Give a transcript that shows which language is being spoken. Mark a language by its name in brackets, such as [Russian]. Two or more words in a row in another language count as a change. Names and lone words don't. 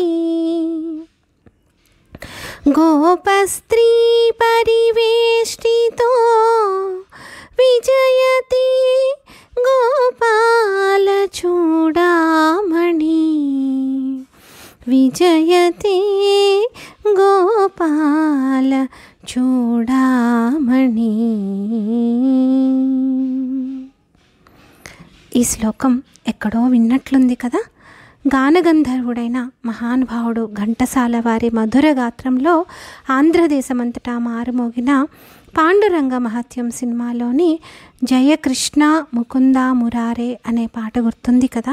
[Sanskrit] गोपस्त्री परिवेष्टितो विजयते गोपाल चूडामणि विजयते गोपाल चूडामणि. [Telugu] ఈ శ్లోకం ఎక్కడో విన్నట్లుంది కదా. గానగంధర్వుడైన మహానుభావుడు ఘంటసాల వారి మధుర గాత్రంలో ఆంధ్రదేశమంతటా మారుమోగిన పాండురంగ మహత్యం సినిమాలోని జయకృష్ణ ముకుంద మురారే అనే పాట గుర్తుంది కదా.